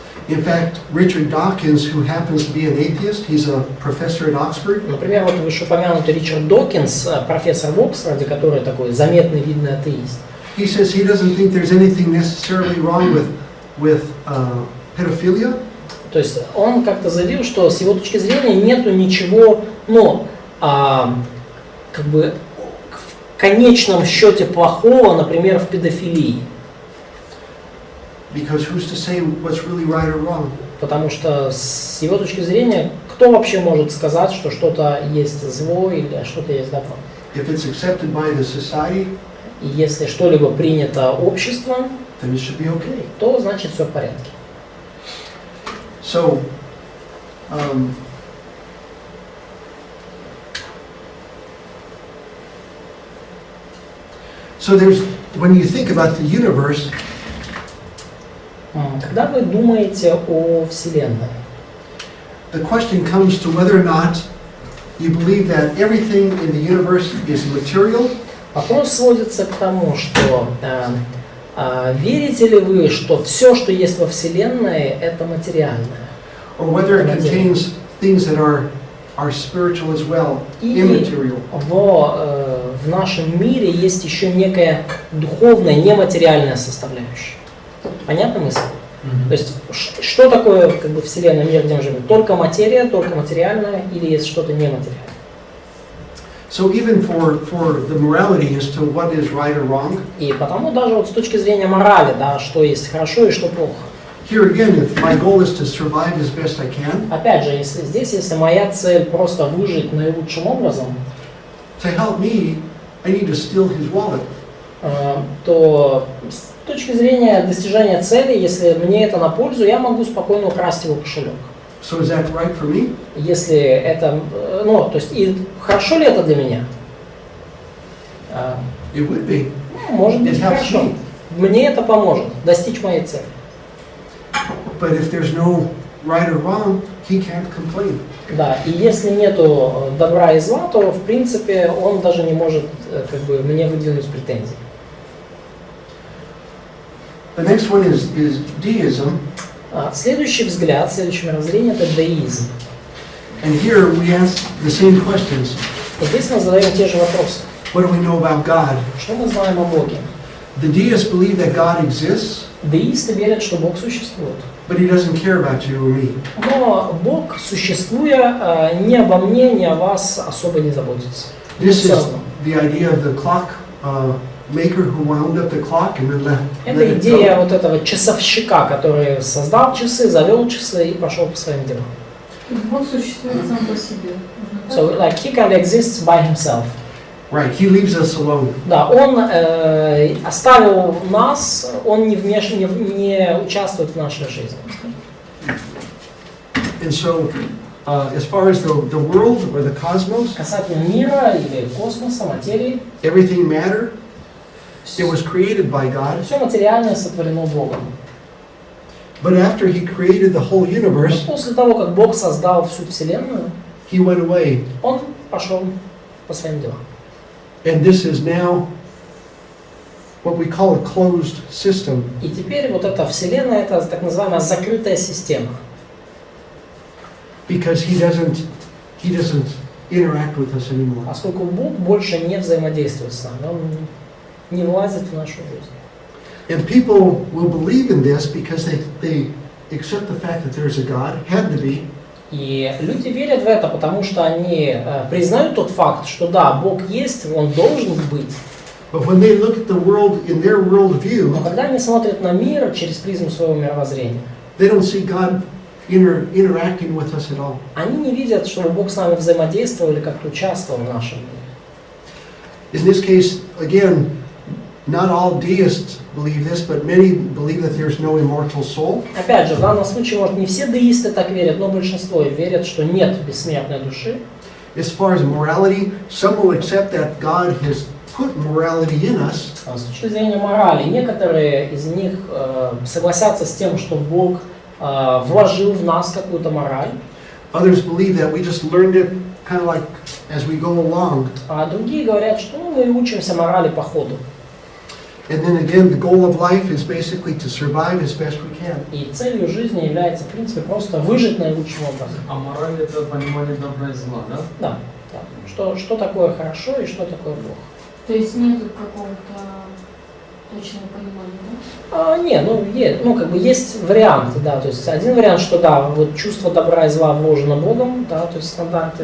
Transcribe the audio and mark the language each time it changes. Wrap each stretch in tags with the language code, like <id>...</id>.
<en>In fact, Richard Dawkins, who happens to be an atheist, he's a professor at Oxford.</en> <ru>Например, вот вышеупомянутый Ричард Докинс, профессор в Оксфорде, который такой заметный, видный атеист.</ru> <en>He says he doesn't think there's anything necessarily wrong with pedophilia.</en> <ru>То есть он как-то заявил, что с его точки зрения нету ничего, как бы в конечном счете плохого, например, в педофилии.</ru> <en>Because who's to say what's really right or wrong?</en> <ru>Потому что с его точки зрения, кто вообще может сказать, что что-то есть зло или что-то есть добро?</ru> <en>If it's accepted by the society,</en> <ru>И если что-либо принято обществом,</ru> <en>then it should be okay.</en> <ru>то значит все в порядке.</ru> <en>So, there's, when you think about the universe,</en> <ru>Когда вы думаете о Вселенной,</ru> <en>the question comes to whether or not you believe that everything in the universe is material,</en> <ru>вопрос сводится к тому, что верите ли вы, что все, что есть во Вселенной, это материальное?</ru> <en>or whether it contains things that are spiritual as well,</en> <ru>Или</ru> <en>immaterial.</en> <ru>в нашем мире есть еще некая духовная, нематериальная составляющая. Понятна мысль? То есть, что такое как бы Вселенная, мир, где мы живем? Только материя, только материальное, или есть что-то нематериальное?</ru> <en>So even for the morality as to what is right or wrong,</en> <ru>И потому даже вот с точки зрения морали, да, что есть хорошо и что плохо.</ru> <en>here again, if my goal is to survive as best I can,</en> <ru>Опять же, если моя цель просто выжить наилучшим образом,</ru> <en>to help me, I need to steal his wallet.</en> <ru>то с точки зрения достижения цели, если мне это на пользу, я могу спокойно украсть его кошелек.</ru> <en>So is that right for me?</en> <ru>Если это, то есть, и хорошо ли это для меня?</ru> <en>It would be.</en> <ru>Может быть,</ru> <en>It helps</en> <ru>хорошо.</ru> <en>me.</en> <ru>Мне это поможет достичь моей цели.</ru> <en>But if there's no right or wrong, he can't complain.</en> <ru>Да, и если нету добра и зла, то в принципе он даже не может как бы мне выдвинуть претензий.</ru> <en>The next one is deism.</en> <ru>Следующий взгляд, следующее мировоззрение – это деизм.</ru> <en>And here we ask the same questions.</en> <ru>И здесь мы задаем те же вопросы.</ru> <en>What do we know about God?</en> <ru>Что мы знаем о Боге?</ru> <en>The deists believe that God exists,</en> <ru>Деисты верят, что Бог существует.</ru> <en>but He doesn't care about you or me.</en> <ru>Но Бог, существуя, ни обо мне, ни о вас особо не заботится.</ru> <en>This</en> <ru>Всё</ru> <en>is</en> <ru>равно.</ru> <en>the idea of the clock maker who wound up the clock and then let</en> <ru>Это</ru> <en>it</en> <ru>идея</ru> <en>go.</en> <ru>вот этого часовщика, который создал часы, завел часы и пошел по своим делам. Бог существует сам по себе.</ru> <en>So, like, he kind of exists by himself. Right, He leaves us alone.</en> <ru>Да, он оставил нас, он не участвует в нашей жизни.</ru> <en>And so, as far as the world or the cosmos,</en> <ru>Касательно мира или космоса, материи,</ru> <en>everything matter, it was created by God.</en> <ru>все материальное сотворено Богом.</ru> <en>But after He created the whole</en> <ru>Но</ru> <en>universe,</en> <ru>после того, как Бог создал всю Вселенную,</ru> <en>He went away.</en> <ru>он пошел по своим делам.</ru> <en>And this is now what we call a closed system.</en> <ru>И теперь вот эта Вселенная, это так называемая закрытая система.</ru> <en>Because He doesn't interact with us anymore.</en> <ru>Поскольку Бог больше не взаимодействует с нами, Он не влазит в нашу жизнь.</ru> <en>And people will believe in this because they accept the fact that there's a God, had to be,</en> <ru>И люди верят в это, потому что они признают тот факт, что да, Бог есть, Он должен быть.</ru> <en>but when they look at the world in their worldview,</en> <ru>Но когда они смотрят на мир через призму своего мировоззрения,</ru> <en>they don't see God interacting with us at all.</en> <ru>они не видят, чтобы Бог с нами взаимодействовал или как-то участвовал в нашем мире.</ru> <en>In this case, again, not all deists believe this, but many believe that there's no immortal soul.</en> <ru>Опять же, в данном случае, может, не все деисты так верят, но большинство верят, что нет бессмертной души.</ru> <en>As far as morality, some will accept that God has put morality in us,</en> <ru>А с точки зрения морали, некоторые из них согласятся с тем, что Бог вложил в нас какую-то мораль,</ru> <en>others believe that we just learned it kind of like as we go along.</en> <ru>а другие говорят, что мы учимся морали по ходу.</ru> <en>And then again, the goal of life is basically to survive as best we can.</en> <ru>И целью жизни является, в принципе, просто выжить наилучшим образом. А мораль это понимание добра и зла, да? Да, да. Что такое хорошо и что такое плохо. То есть нету какого-то точного понимания, да? Есть варианты, да, то есть один вариант, что да, вот чувство добра и зла вложено Богом, да, то есть стандарты.</ru>